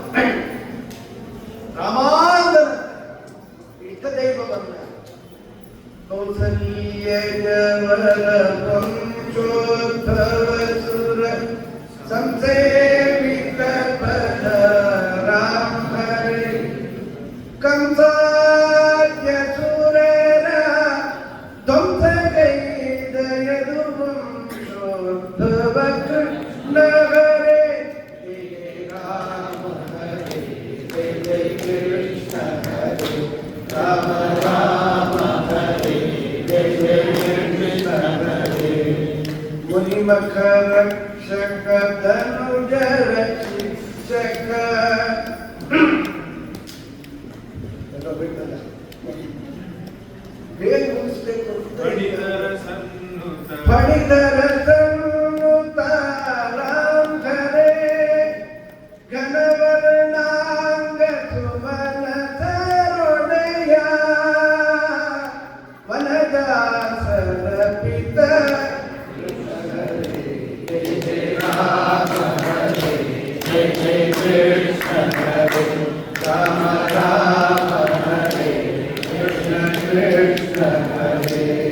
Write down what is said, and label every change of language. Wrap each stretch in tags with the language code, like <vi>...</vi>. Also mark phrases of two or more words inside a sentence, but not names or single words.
<kn>ರಾಮಾಂಗನ ಇಷ್ಟ ದೈವ ಬಂದ ಕೌಸಲ್ಯ ಸುರ ಸಂಸೇವಿತ ಪದ ರಾಮ ಹರೇ ಕಂಸಾದ್ಯ ಸುರರ ಧ್ವಂಸಗೈದ ಯದುವಂಶೋದ್ಭವ ಕೃಷ್ಣ ಹರೇ</kn> <sa>ರಾಮ ಹರೇ ಜಯ ಕೃಷ್ಣ ಹರೇ ರಾಮ ರಾಮ ಹರೇ ಜಯ ಕೃಷ್ಣ ಹರೇ ಮುನಿಮಖ ರಕ್ಷಕ ಧನುಜ ರಕ್ಷಕ</sa> <kn>ಬೇಗ ಮುಗಿಸ್ಬೇಕು. ಪಡಿತರ ಸನ್ನುತ ರಾಮ ಹರೇ ಘನವರ್ಣಾಂಗ ಸುಮನ ಸರೊಡೆಯ ವನದಾಸರ ಪಿತ ರಾಮ ಹರೇ ಜಯ ಜಯ ಕೃಷ್ಣ ಹರೇ ರಾಮ ರಾಮ ಹರೇ ಕೃಷ್ಣ ಕೃಷ್ಣ ಹರೇ.</kn>